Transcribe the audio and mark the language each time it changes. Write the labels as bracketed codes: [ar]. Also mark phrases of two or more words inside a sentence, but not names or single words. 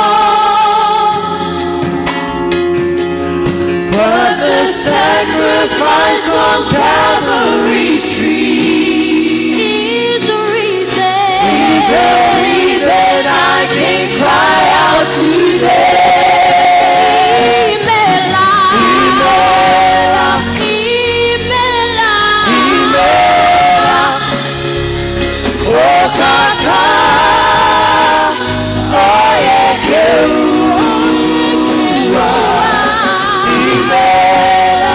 [en] But the sacrifice on Calvary's tree Is the reason. is the reason I can cry out today. [ig] Imela. Imela, Imela. Imela, oh Kaka, [en] oh yeah, [ig] Keruwa, Imela,